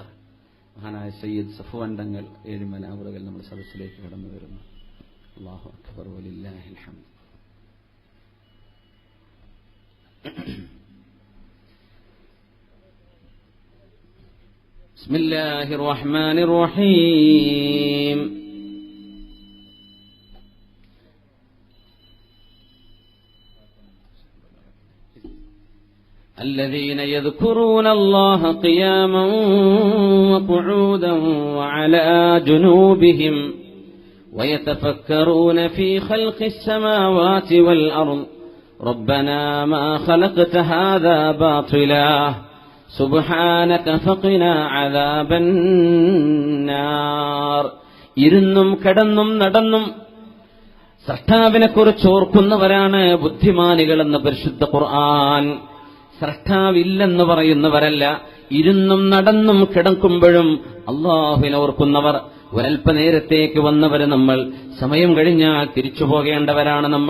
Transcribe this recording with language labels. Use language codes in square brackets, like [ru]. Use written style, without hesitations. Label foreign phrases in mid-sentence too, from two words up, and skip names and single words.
[ml] മഹാനായ സയ്യിദ് സഫ്വാൻ തങ്ങൾ ഏഴുമല അവറുകൾ നമ്മുടെ സദസ്സിലേക്ക് കടന്നു വരുന്നു. [ar] الله أكبر ولله الحمد. بسم الله الرحمن الرحيم. الذين يذكرون الله قياما وقعودا وعلى جنوبهم ويتفكرون في خلق السماوات والأرض ربنا ما خلقت هذا باطلا سبحانك فقنا عذاب النار. [ml] ഇരുന്നും കിടന്നും നടന്നും സൃഷ്ടാവിനെ കുറിച്ച് ഓർക്കുന്നവരാണ് ബുദ്ധിമാനികളെന്ന് പരിശുദ്ധ ഖുർആൻ. സൃഷ്ടാവില്ലെന്ന് പറയുന്നവരല്ല, ഇരുന്നും നടന്നും കിടക്കുമ്പോഴും അല്ലാഹുവിനെ ഓർക്കുന്നവർ. ഒരൽപ്പനേരത്തേക്ക് വന്നവര് നമ്മൾ. സമയം കഴിഞ്ഞാൽ തിരിച്ചു പോകേണ്ടവരാണ് നമ്മൾ.